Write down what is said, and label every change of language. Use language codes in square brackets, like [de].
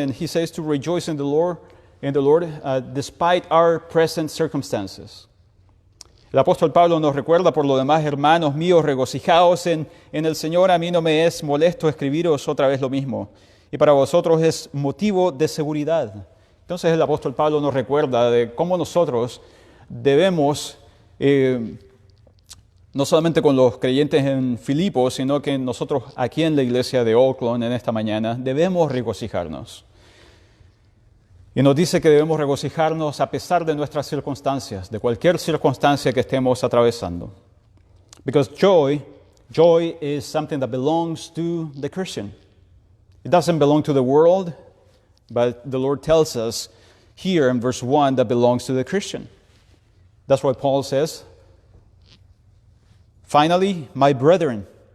[en] And he says to rejoice in the Lord, despite our present circumstances. [es] El apóstol Pablo nos recuerda, por lo demás, hermanos míos, regocijaos en el Señor. A mí no me es molesto escribiros otra vez lo mismo, y para vosotros es motivo de seguridad. Entonces el apóstol Pablo nos recuerda de cómo nosotros debemos, no solamente con los creyentes en Filipos, sino que nosotros aquí en la iglesia de Oakland en esta mañana, debemos regocijarnos. Y nos dice que debemos regocijarnos a pesar de nuestras circunstancias, de cualquier circunstancia que estemos atravesando. [en] Because joy is something that belongs to the Christian. It doesn't belong to the world, but the Lord tells us here in verse 1 that belongs to the Christian. That's why Paul says, "Finally, my brethren."